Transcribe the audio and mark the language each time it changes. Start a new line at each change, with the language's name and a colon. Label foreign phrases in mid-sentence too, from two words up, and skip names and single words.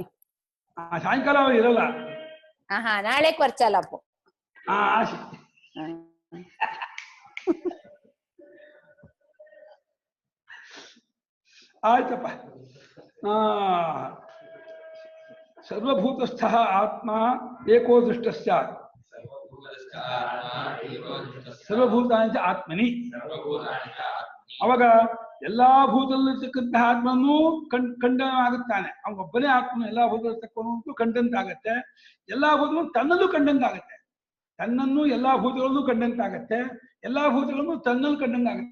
Kannada: ಸಾಯಂಕಾಲ ಅವ್ರು ಇರಲ್ಲ. ನಾಳೆ ಕೊರ್ಚಲ್ಲಪ್ಪ. ಆಶಿ ಆಯ್ತಪ್ಪ.
Sanskrit: ಸರ್ವಭೂತಸ್ಥ ಆತ್ಮ ಏಕೋ ದೃಷ್ಟ ಸ್ಯಾತ್. ಸರ್ವಭೂತಾಂಚ ಆತ್ಮನಿ.
Kannada: ಅವಾಗ ಎಲ್ಲಾ ಭೂತದಲ್ಲಿರ್ತಕ್ಕಂತಹ ಆತ್ಮನೂ ಖಂಡನ ಆಗುತ್ತಾನೆ. ಅವನೊಬ್ಬನೇ ಆತ್ಮನು ಎಲ್ಲಾ ಭೂತದಲ್ಲಿರ್ತಕ್ಕಂಥ ಖಂಡಂತಾಗತ್ತೆ. ಎಲ್ಲಾ ಭೂತಗಳು ತನ್ನಲ್ಲೂ ಕಂಡಂತಾಗತ್ತೆ. ತನ್ನನ್ನು ಎಲ್ಲಾ ಭೂತಗಳನ್ನು ಕಂಡಂತಾಗತ್ತೆ. ಎಲ್ಲಾ ಭೂತಗಳನ್ನು ತನ್ನಲ್ಲಿ ಕಂಡಂತಾಗತ್ತೆ.